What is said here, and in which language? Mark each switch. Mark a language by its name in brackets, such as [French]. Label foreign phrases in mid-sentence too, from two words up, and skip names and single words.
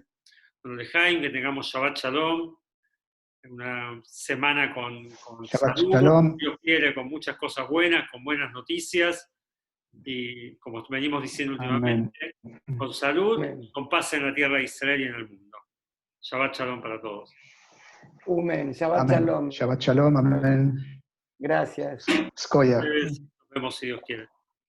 [Spanish] Bueno, Lejaim, que tengamos [Hebrew] שבת שלום, [Spanish] una semana con salud, Shalom. Dios quiere, con muchas cosas buenas, con buenas noticias, y como venimos diciendo últimamente, con salud y con paz en la tierra de Israel y en el mundo. [Hebrew] שבת שלום [Spanish] para todos. Amén. Shabbat Amén. Shalom. [Hebrew] שבת שלום. [Spanish] Amén. Gracias. Skoya. Nos vemos si Dios quiere.